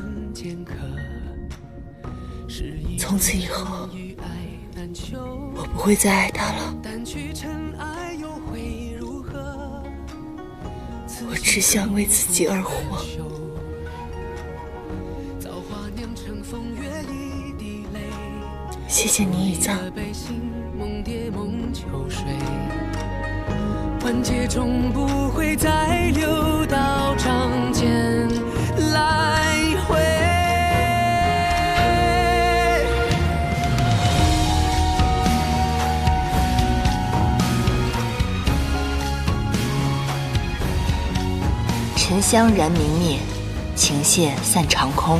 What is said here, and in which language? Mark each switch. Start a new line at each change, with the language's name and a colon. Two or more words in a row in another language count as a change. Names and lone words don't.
Chinese: 从此以后，我不会再爱他了。我只想为自己而活。谢謝你，義藏。萬劫終不會再流到掌間來回。沉香燃明滅，情線散長空。